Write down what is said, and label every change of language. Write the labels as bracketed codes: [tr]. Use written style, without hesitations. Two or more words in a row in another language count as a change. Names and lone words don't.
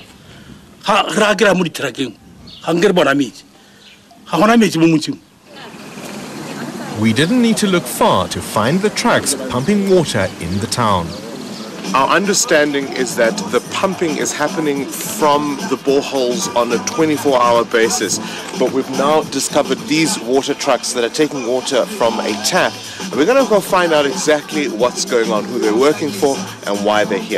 [tn] Ra kera mo ditrakeng. Ha ngere bona metsi. Ha gona metsi mo motsing. [en] We didn't need to look far to find the trucks pumping water in the town. Our understanding is that the pumping is happening from the boreholes on a 24-hour basis, but we've now discovered these water trucks that are taking water from a tap, and we're going to go find out exactly what's going on, who they're working for, and why they're here.